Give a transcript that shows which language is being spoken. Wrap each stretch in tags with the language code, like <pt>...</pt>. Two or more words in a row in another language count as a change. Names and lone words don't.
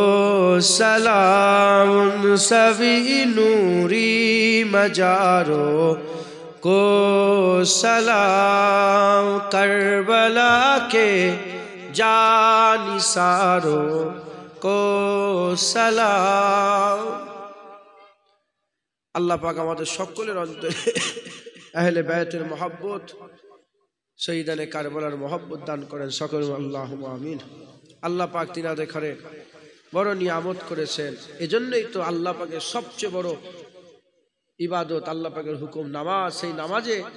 <ur>سلام ان سبھی نوری مجاروں کو سلام کربلا کے جانثاروں کو سلام</ur> <bn>আল্লাহ পাক আমাদের সকলের অন্তরে আহলে বায়তের মহব্বত শহীদানে কারবালার মহব্বত দান করেন সকলে</bn> <ar>اللهم آمين</ar> <bn>আল্লাহ পাক তিনাদের ঘরে বড় নিয়ামত করেছেন এজন্যই তো আল্লাহ পাকের সবচেয়ে বড় ইবাদত আল্লাহ পাকের হুকুম নামাজ সেই নামাজে</bn>